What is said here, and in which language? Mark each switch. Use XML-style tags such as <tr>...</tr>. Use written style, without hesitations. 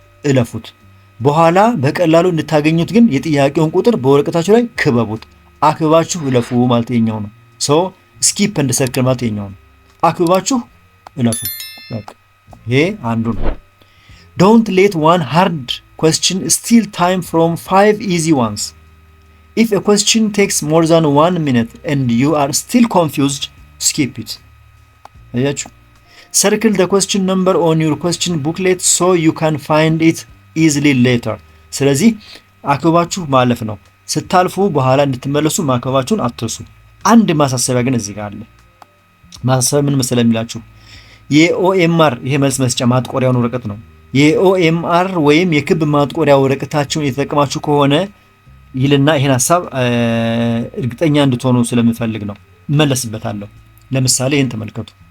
<am>እለፉት። በኋላ በቀላሉ እንድታገኙት ግን የጥያቄውን ቁጥር በወረቀታችሁ ላይ ክበቡት። አክብባችሁ እለፉ ማለት የኛው ነው።</am> <en>ሶ ስኪፕ ኤንድ ሰርክል</en> <am>ማለት የኛው ነው። አክብባችሁ እለፉ። በቃ ይሄ አንዱ ነው።</am> <en>ዶንት ሌት one hard question steal time from 5 easy ones. If a question takes more than 1 minute and you are still confused, skip it.</en> <am>አያችሁ?</am> <en>Circle the question number on your question booklet so you can find it easily later.</en> <am>ስለዚህ አክብባችሁ ማለፍ ነው። ስታልፉ በኋላ እንድትመለሱ ማክበባችሁን አትርሱ። አንድ ማሳሰቢያ ግን እዚህ ጋር አለ። ማሳሰቢያ ምን መሰለ የሚላችሁ የኦኤምአር ይሄ መልስ መስጫ ማጥቆሪያውን ወረቀት ነው። የኦኤምአር ወይም የክብ ማጥቆሪያ ወረቀታችሁን የተጠቀማችሁ ከሆነ ይልና ይሄን ሐሳብ እርግጠኛ እንድትሆኑ ስለምፈልግ ነው። እመለስበታለሁ። ለምሳሌ ይሄን ተመልከቱ።</am>